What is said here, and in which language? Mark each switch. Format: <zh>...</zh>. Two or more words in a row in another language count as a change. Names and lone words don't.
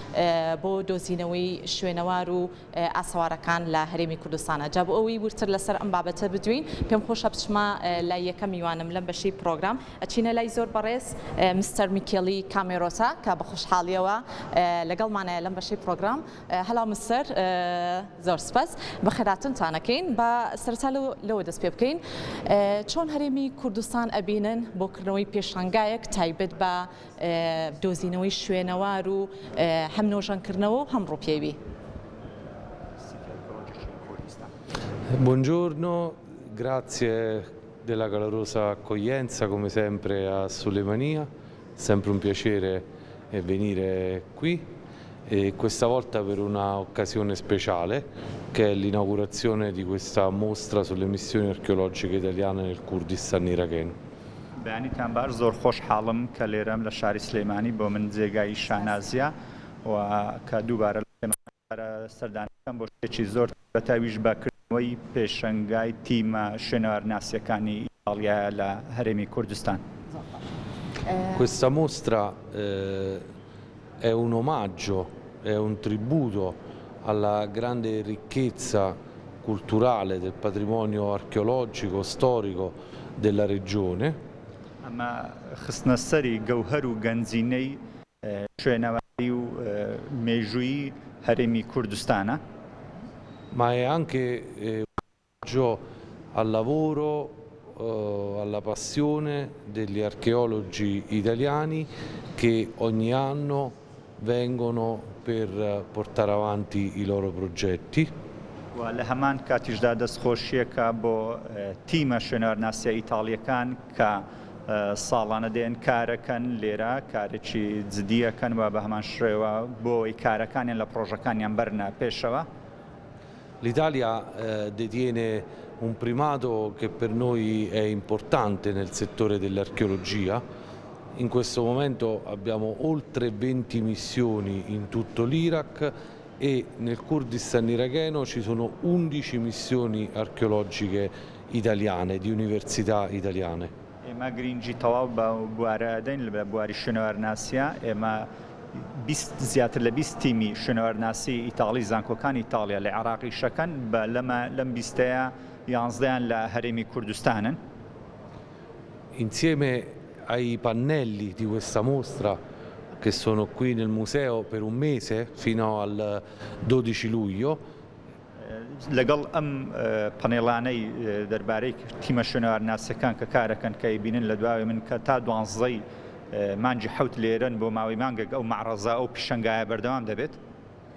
<ckb>بۆ دۆزینەوەی شوێنەوار و ئاسەوارەکان لە هەرێمی کوردستانە جا بۆ ئەوەی ورتر لەسەر ئەم بابەتە بدوین پێم خۆشە بچمە لای یەکەم میوانم لەم بەشی پرۆگرام ئەچینە لای زۆر بەڕێز مستەر میکێلی کامێرۆتا کە بە خۆشحاڵیەوە لەگەڵمانەیە لەم بەشی پرۆگرام هەلاو مستەر زۆر سپاس بەخێراتنتانەکەین بە سەرەتا لەوە دەست پێ بکەین چۆن هەرێمی کوردستان ئەبینن بۆکردنەوەی پێشانگایەک تایبەت بە دۆزینەوەی شوێنەوار و هەم نۆژەنکردنەوە و هەم ڕۆپێوی.</ckb> <it>Buongiorno, grazie della calorosa accoglienza come sempre a Sulemania, sempre un piacere venire qui e questa volta per una occasione speciale che è l'inaugurazione di questa mostra sulle missioni archeologiche italiane nel Kurdistan iracheno.</it> <ckb>بەیانیتان باش زۆر خۆشحاڵم کە لێرەم لە شاری سلێمانی بۆ من جێگای شانازیە و کە دووبارە سەردانەکەم بۆ شتێکی زۆر بەتاویش بەکردنەوەی پێشەنگای تیمە شوێنەوارناسیەکانی ئیتالیا لە هەرێمی کوردستان.</ckb> <it>Questa mostra è un omaggio, è un tributo alla grande ricchezza culturale del patrimonio archeologico, storico della regione.</it> <ckb>ئەمە خستنە سەری گەوهەر و گەنجینەی شوێنەواری و مێژووی هەرێمی کوردستانە.</ckb> <it>Ma è anche un omaggio al lavoro, alla passione degli archeologi italiani che ogni anno vengono per portare avanti i loro progetti.</it> <ckb>و لە هەمان کاتیشدا دەستخۆشیەکە بۆ تیمە شوێنەوارناسیە ئیتاڵیەکان کە ساڵانە دێن کارەکەن لێرە کارێکی جدیەکەن و بە هەمان شێوە بۆی کارەکانیان لە پرۆژەکانیان بەرنە پێشەوە.</ckb> <it>L'Italia detiene un primato che per noi è importante nel settore dell'archeologia. In questo momento abbiamo oltre 20 missioni in tutto l'Iraq e nel Kurdistan iracheno ci sono 11 missioni archeologiche italiane, di università italiane.</it> <ckb>ئێمە گرنگی تەواو بە بوارە دەین لە بواری شوێنەوارناسیە ئێمە زیاتر لە 20 تیمی شوێنەوارناسی ئیتاڵی زانکۆکانی ئیتالیا لە عێراقی شەکەن بە لەم 20ەیە 11 لە هەرێمی کوردستانن.</ckb> <it>Insieme ai pannelli di questa mostra che sono qui nel museo per un mese fino al 12 luglio.</it> <ckb>لەگەڵ ئەم پەنێڵانەی دەربارەی تیمە شوێنەوارناسیەکان کە کارەکەن کە بینن لە دواوی من کە تا 12 مانجی حوت لێرن بۆ ماوەی مانگێک ئەو معڕەزە ئەو پیشەنگایە بەردەوام دەبێت.</ckb>